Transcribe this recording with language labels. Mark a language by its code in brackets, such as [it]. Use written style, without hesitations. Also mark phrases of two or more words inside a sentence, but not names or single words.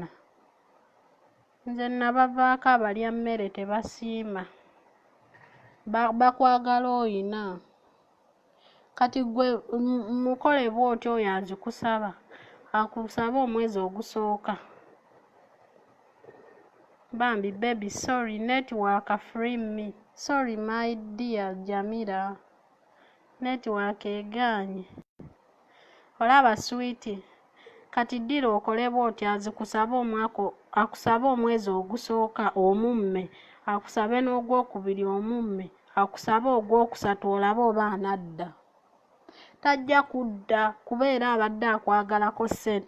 [lg] Nze nabavaako abalya mmere tebasiima. Bakwagala oyina. kati gwe mukole bw'otyo oyo azikusaba akusaba omwezi ogusooka. [en] Bambi baby sorry network free me. Sorry my dear Jamila. [lg] Network egaanye. Olaba sweetie. Kati ddira okole bw'otyo azikusaba akusaba omwezi ogusooka omumme. Akusabe n'ogwokubiri omumme. Akusabe ogwokusatu olabe oba anadda. Tajja kudda kubeera abadde akwagalako ssente.